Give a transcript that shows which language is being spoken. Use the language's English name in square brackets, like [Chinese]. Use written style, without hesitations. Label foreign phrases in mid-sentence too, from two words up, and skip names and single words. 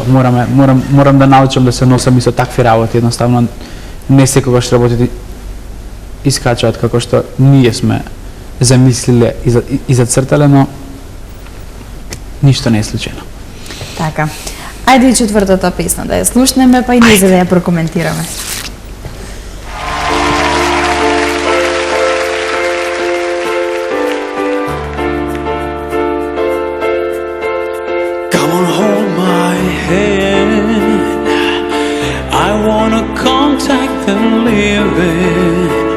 [Macedonian] Морам да научам да се носам и со такви работи. Едноставно, не секогаш работите искачаат како што ние сме замислиле и зацртале, но ништо не е случајно. Така. Ајде и четвртата песна да ја слушнеме, па и ние за да ја прокоментираме. [English] Come on, hold my hand. I wanna contact the living.